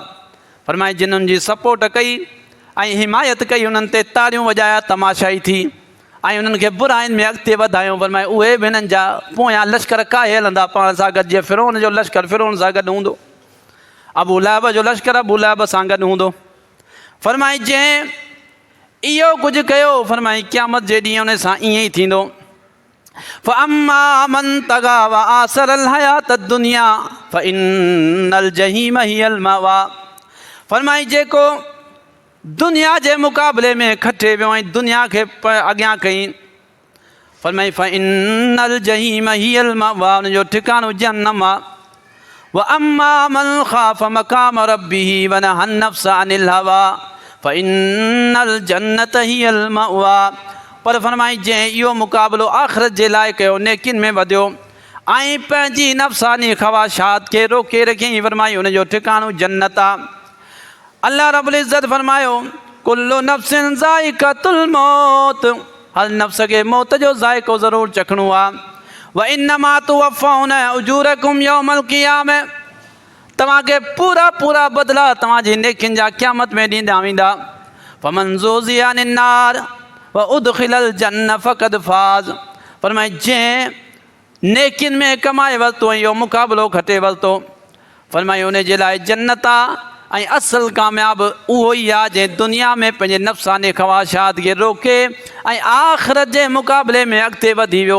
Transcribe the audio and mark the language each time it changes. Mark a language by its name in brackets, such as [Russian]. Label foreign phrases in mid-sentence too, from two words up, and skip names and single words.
[Sindhi] फरमाई जिन्हनि जी सपोर्ट कई ऐं हिमायत कई, उन्हनि ते ताड़ियूं वॼाया, तमाशाई थी, ऐं उन्हनि खे बुराइनि में अॻिते वधायूं, फरमाई उहे बि हिननि जा पोयां लश्कर काहे हलंदा पाण सां गॾु, जीअं फिरौन जो लश्कर फिरौन सां गॾु हूंदो, अबू लहब जो लश्कर अबू लहब सां गॾु हूंदो। फरमाई जंहिं इहो कुझु कयो, फरमाई क़यामत जे ॾींहुं उन सां ईअं ई थींदो। [Arabic] فأما من طغى وآثر الحياة الدنيا فإن الجحيم هي المأوى, [Sindhi] फरमाई जेको दुनिया जे मुक़ाबले में खटे वियो ऐं दुनिया खे अॻियां कई, फरमाई [Arabic] فإن الجحيم هي المأوى, [Sindhi] उनजो ठिकानो जहन्नम आहे। [Arabic] وأما من خاف مقام ربه ونهى النفس عن الهوى فإن الجنة هي المأوى, [Sindhi] पर फरमाई जंहिं इहो मुक़ाबिलो आख़िरत जे लाइ कयो, नेकिन में वधियो ऐं पंहिंजी नफ़्सानी ख़वाशात खे रोके रखियईं, फरमाई उनजो ठिकानो जन्नत आहे। [Arabic] الله رب العزة فرمايو كل نفس ذائقة الموت, [Sindhi] हर नफ़्स खे मौत जो ज़ाइक़ो ज़रूरु चखणो आहे। [Arabic] وإنما توفون أجوركم يوم القيامة, [Sindhi] तव्हांखे पूरा पूरा बदिला तव्हांजी नेकियुनि जा क़यामत में ॾींदा वेंदा। [Arabic] فمن زحزح عن النار وأدخل الجنة فقد فاز, [Sindhi] फरमाए जंहिं नेकियुनि में कमाए वरितो ऐं इहो मुक़ाबिलो खटे वरितो, फरमाए उन जे लाइ जन्नत आहे ऐं असल कामयाब उहो ई आहे जंहिं दुनिया में पंहिंजे नफ़्सानी ख़वाहिशात खे रोके ऐं आख़िरत जे मुक़ाबले में अॻिते वधी वियो।